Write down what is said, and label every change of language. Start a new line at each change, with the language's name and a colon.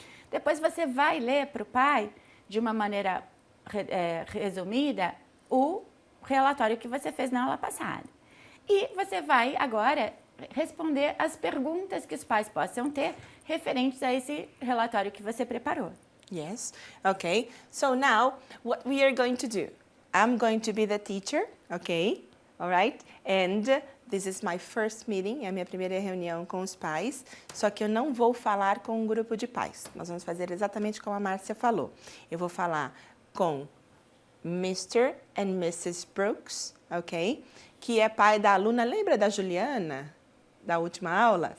Portuguese: Depois você vai ler para o pai, de uma maneira resumida, o relatório que você fez na aula passada. E você vai agora responder as perguntas que os pais possam ter referentes a esse relatório que você preparou.
English: Yes, okay. So now, what we are going to do, I'm going to be the teacher, okay? All right? And this is my first meeting,
Portuguese: é a minha primeira reunião com os pais, só que eu não vou falar com um grupo de pais. Nós vamos fazer exatamente como a Márcia falou. Eu vou falar com Mr. and Mrs. Brooks, ok? Que é pai da aluna, lembra da Juliana? Da última aula?